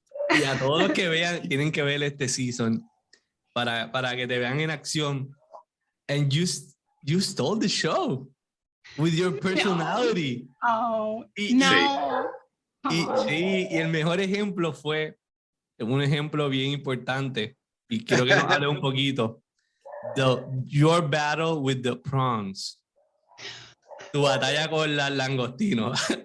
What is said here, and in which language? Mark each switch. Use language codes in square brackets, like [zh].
[es] Y a todos los que vean, tienen que ver este season para que te vean en acción. [en] And you stole the show with your personality. No. Oh, no. [es] Sí, y el mejor ejemplo fue un ejemplo bien importante. Y quiero que nos hable un poquito. [en] Your battle with the prawns. [es] Tu batalla con las langostinos.